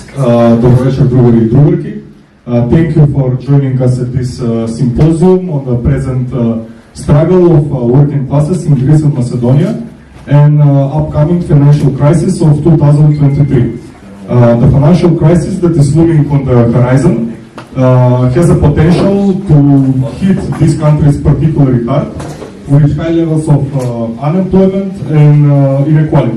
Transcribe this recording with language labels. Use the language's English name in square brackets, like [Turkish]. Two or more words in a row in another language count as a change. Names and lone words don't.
[Russian] Добрый вечер, [Macedonian] другари и другарки. [English] Thank you for joining us at this symposium on the present struggle of working classes in Greece and Macedonia and upcoming financial crisis of 2023. The financial crisis that is looming on the horizon has a potential to hit these countries particularly hard with high levels of unemployment and inequality.